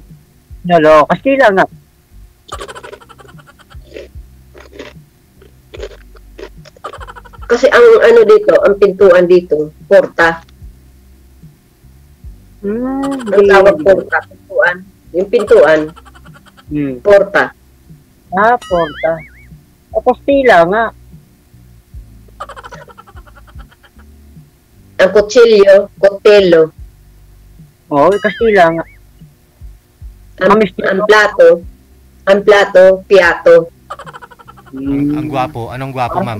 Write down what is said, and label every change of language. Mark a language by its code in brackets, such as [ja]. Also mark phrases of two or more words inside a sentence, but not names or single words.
[tl] Nolo, Kastila nga. Kasi ang ano dito, ang pintuan dito, porta. Ang tawag porta, pintuan. Yung pintuan, porta. Porta. O, Kastila nga. Ang kutsilyo, kutelo. Oo, Kastila nga. Ang plato, piato. Ang gwapo. Anong gwapo, ma'am?